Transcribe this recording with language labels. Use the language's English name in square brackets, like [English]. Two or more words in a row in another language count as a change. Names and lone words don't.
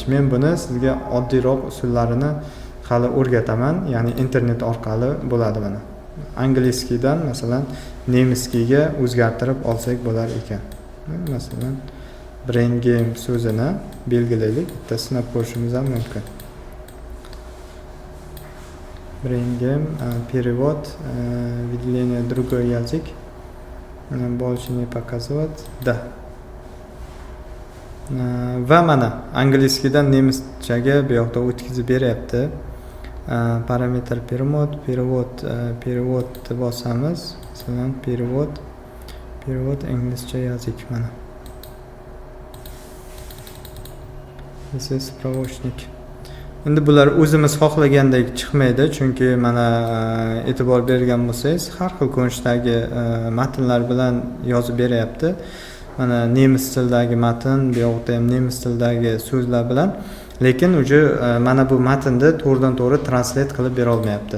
[Uzbek] Men buni sizga oddiyroq usullarini hali o'rgataman, ya'ni internet orqali bo'ladi mana. Angliyskidan masalan nemisskiga o'zgartirib olsak bo'lar ekan. Masalan, Brain Game so'zini belgilaylik, bitta sinab ko'rishimiz ham mumkin. Bringem, [Russian] перевод, выделение другой язык. Больше не показывать. Да. [Uzbek] Va mana angliyskidan nemischaga bu yoqda o'tkazib beryapti. Parametr перевод bosamiz. Masalan перевод inglizcha язык mana. [English] This is spravочник. [Uzbek] Endi bular o'zimiz xohlagandek chiqmaydi, chunki mana e'tibor bergan bo'lsangiz, har xil ko'rinishdagi matnlar bilan yozib beryapti. Mana nemis tilidagi matn, bu yoqda ham nemis tilidagi so'zlar bilan, lekin uje mana bu matnni to'g'ridan-to'g'ri translate qilib bera olmayapti.